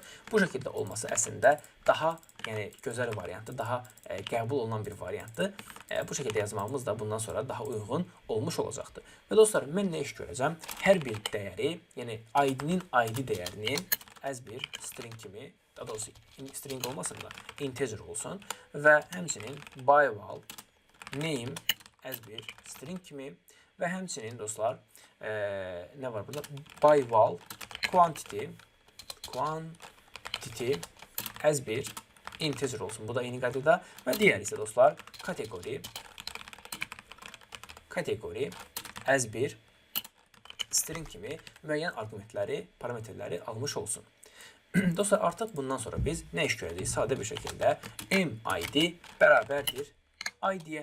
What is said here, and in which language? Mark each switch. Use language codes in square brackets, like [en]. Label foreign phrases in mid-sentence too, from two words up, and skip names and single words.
[az] Bu şəkildə olması əslində daha gözəl variantdır, daha qəbul olunan bir variantdır. Bu şəkildə yazmağımız da bundan sonra daha uyğun olmuş olacaqdır. Və dostlar, mən nə iş görəcəm? Hər bir dəyəri, yəni ID-nin ID dəyərinin as bir string kimi, daha doğrusu string olmasın da integer olsun və həmçinin [en] by val name as [az] bir string kimi və həmçinin dostlar, nə var burada? [en] By val quantity as bir integer olsun. [az] Bu da eyni qaydada və digər isə dostlar kateqori as bir string kimi müəyyən arqumentləri, parametrləri almış olsun. Dostlar, artıq bundan sonra biz nə iş görəcəyik? Sadə bir şəkildə MID bərabərdir ID-yə.